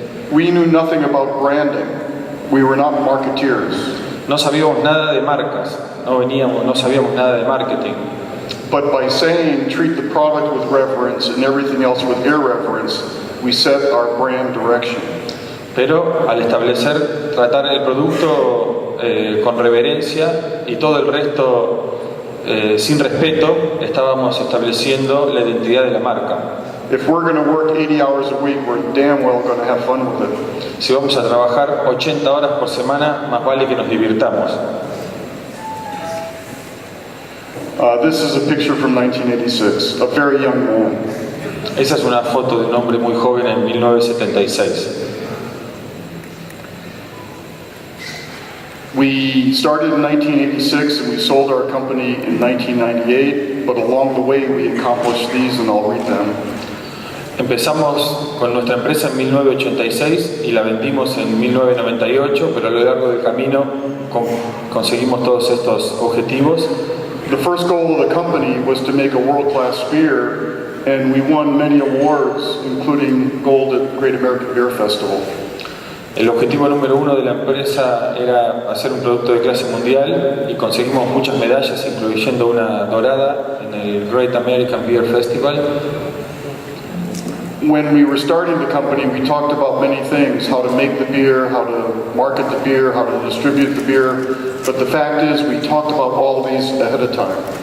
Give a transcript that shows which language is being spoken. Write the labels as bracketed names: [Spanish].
[English] We knew nothing about branding. We were not marketeers. [Spanish] No sabíamos nada de marcas, no sabíamos nada de marketing. [English] But by saying treat the product with reverence and everything else with irreverence, we set our brand direction. [Spanish] Pero al establecer tratar el producto con reverencia y todo el resto sin respeto, estábamos estableciendo la identidad de la marca. [English] If we're going to work 80 hours a week, we're damn well going to have fun with it. [Spanish] Si vamos a trabajar 80 horas por semana, más vale que nos divirtamos. [English] This is a picture from 1986, a very young man. [Spanish] Esa es una foto de un hombre muy joven en 1976. [English] We started in 1986 and we sold our company in 1998, but along the way we accomplished these, and I'll read them. [Spanish] Empezamos con nuestra empresa en 1986 y la vendimos en 1998, pero a lo largo del camino conseguimos todos estos objetivos. [English] The first goal of the company was to make a world-class beer, and we won many awards, including gold at Great American Beer Festival. [Spanish] El objetivo número 1 de la empresa era hacer un producto de clase mundial y conseguimos muchas medallas, incluyendo una dorada en el Great American Beer Festival. [English] When we were starting the company, we talked about many things: how to make the beer, how to market the beer, how to distribute the beer. But the fact is, we talked about all of these ahead of time.